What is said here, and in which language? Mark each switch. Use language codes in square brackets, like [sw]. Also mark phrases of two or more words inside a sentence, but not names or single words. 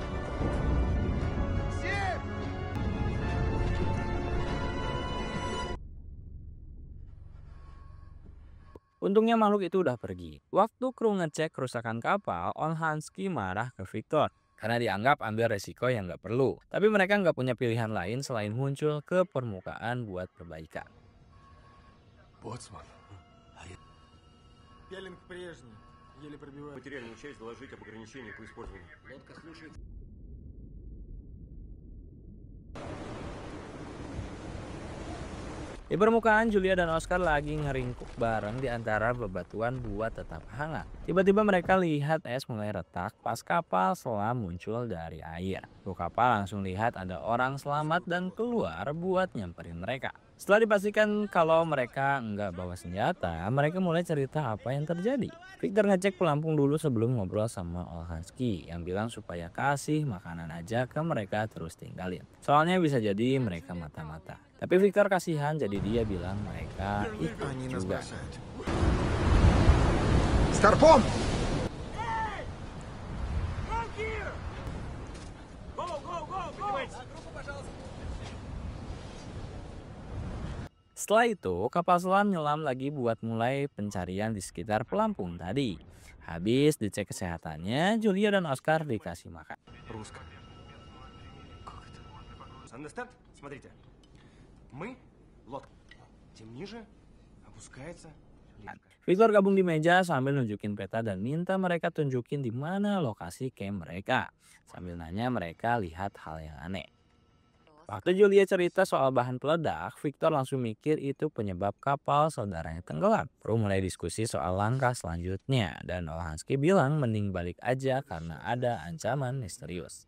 [id] Untungnya makhluk itu udah pergi. Waktu kru ngecek kerusakan kapal, Olshansky marah ke Victor. Karena dianggap ambil resiko yang nggak perlu. Tapi mereka nggak punya pilihan lain selain muncul ke permukaan buat perbaikan. [ru] Боцман. Пелинг прежний. Еле пробивает. Материальную часть доложить об ограничении по использованию. Лодка слушает. [id] Di permukaan, Julia dan Oscar lagi ngeringkuk bareng di antara bebatuan buat tetap hangat. Tiba-tiba mereka lihat es mulai retak pas kapal selam muncul dari air. Kru kapal langsung lihat ada orang selamat dan keluar buat nyamperin mereka. Setelah dipastikan kalau mereka nggak bawa senjata, mereka mulai cerita apa yang terjadi. Victor ngecek pelampung dulu sebelum ngobrol sama Olshansky yang bilang supaya kasih makanan aja ke mereka terus tinggalin. Soalnya bisa jadi mereka mata-mata. Tapi Victor kasihan jadi dia bilang mereka ikut [ru] Они нас [id] juga. [ru] бросают. Старпом! [id] Setelah itu, kapal selam nyelam lagi buat mulai pencarian di sekitar pelampung tadi. Habis dicek kesehatannya, Julia dan Oscar dikasih makan. [ru] Русская. Understand? Смотрите. Мы лодка. Тем ниже опускается лодка. [id] Victor gabung di meja sambil nunjukin peta dan minta mereka tunjukin di mana lokasi camp mereka. Sambil nanya mereka lihat hal yang aneh. Waktu Julia cerita soal bahan peledak, Victor langsung mikir itu penyebab kapal saudaranya tenggelam. Kru mulai diskusi soal langkah selanjutnya dan Olshansky bilang mending balik aja karena ada ancaman misterius.